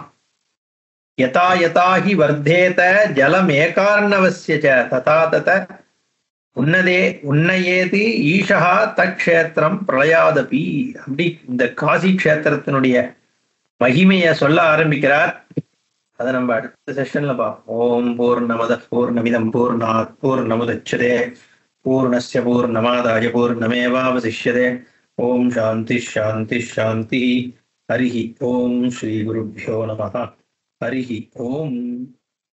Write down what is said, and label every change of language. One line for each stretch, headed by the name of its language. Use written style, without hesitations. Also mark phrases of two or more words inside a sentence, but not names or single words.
Sanskrit: यथा यथाहि वर्धेत जलम् एकार्णवस्य तथा तत उन्नयेत् ईशः तत्क्षेत्रम् प्रलयादपि.
Tamil: அப்படி இந்த காசி கஷேத்திரத்தினுடைய மகிமைய சொல்ல ஆரம்பிக்கிறார். அதை நம்ம அடுத்த செஷன்ல பார்ப்போம்.
Sanskrit: ओम् पूर्णमदः पूर्णमिदम् पूर्णात् पूर्णमुदच्यते पूर्णस्य पूर्णमादाय पूर्णमेवावशिष्यते. ओम् शान्ति शान्ति शान्ति. हरिः ओम्. श्री गुरुभ्यो नमः हरिः ओम्.